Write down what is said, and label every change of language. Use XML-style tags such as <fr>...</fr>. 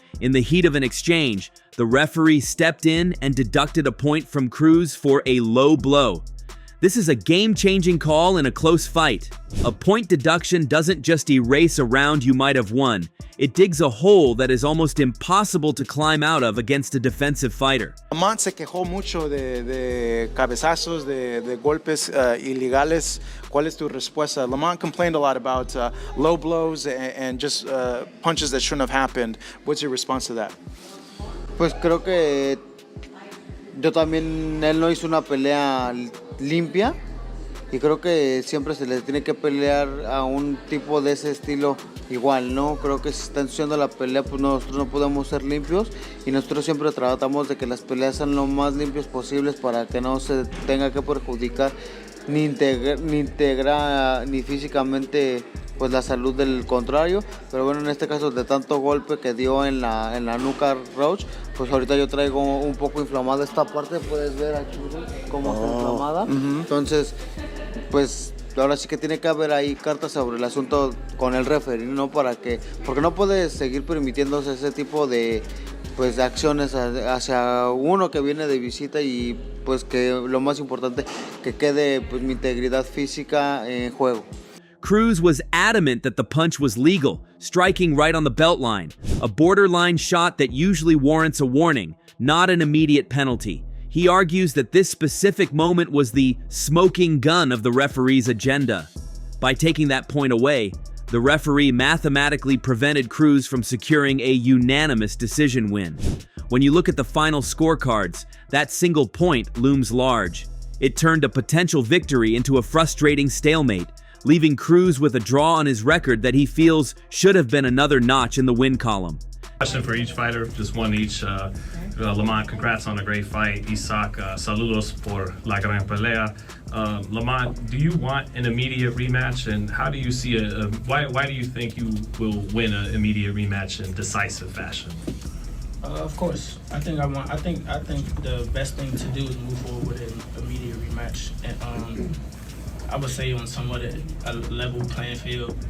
<en>In the heat of an exchange, the referee stepped in and deducted a point from Cruz for a low blow. This is a game-changing call in a close fight. A point deduction doesn't just erase a round you might have won. It digs a hole that is almost impossible to climb out of against a defensive fighter.</en> <es>Lamont se quejó mucho de cabezazos, de golpes ilegales. ¿Cuál es tu respuesta?</es> <en>Lamont complained a lot about low blows and just punches that shouldn't have happened. What's your response to that?</en> <es>Pues creo que yo también, él no hizo una pelea limpia y creo que siempre se le tiene que pelear a un tipo de ese estilo igual, ¿no? Creo que si está ensuciando la pelea, pues nosotros no podemos ser limpios y nosotros siempre tratamos de que las peleas sean lo más limpios posibles para que no se tenga que perjudicar ni físicamente pues la salud del contrario, pero bueno, en este caso de tanto golpe que dio en la nuca Roach, pues ahorita yo traigo un poco inflamada esta parte, puedes ver aquí cómo está inflamada. Entonces pues ahora sí que tiene que haber ahí cartas sobre el asunto con el referee, ¿no? Porque no puede seguir permitiéndose ese tipo de pues de acciones hacia uno que viene de visita y pues que lo más importante que quede pues mi integridad física en juego.</es> <en>Cruz was adamant that the punch was legal, striking right on the belt line, a borderline shot that usually warrants a warning, not an immediate penalty. He argues that this specific moment was the smoking gun of the referee's agenda. By taking that point away, the referee mathematically prevented Cruz from securing a unanimous decision win. When you look at the final scorecards, that single point looms large. It turned a potential victory into a frustrating stalemate, leaving Cruz with a draw on his record that he feels should have been another notch in the win column. Question for each fighter, just one each. Lamont, congrats on a great fight.</en> <es>Isaac, saludos por la gran pelea.</es> <en>Lamont, do you want an immediate rematch, and how do you see why do you think you will win an immediate rematch in decisive fashion? Of course, I think the best thing to do is move forward with an immediate rematch, and I would say on somewhat a level playing field.</en>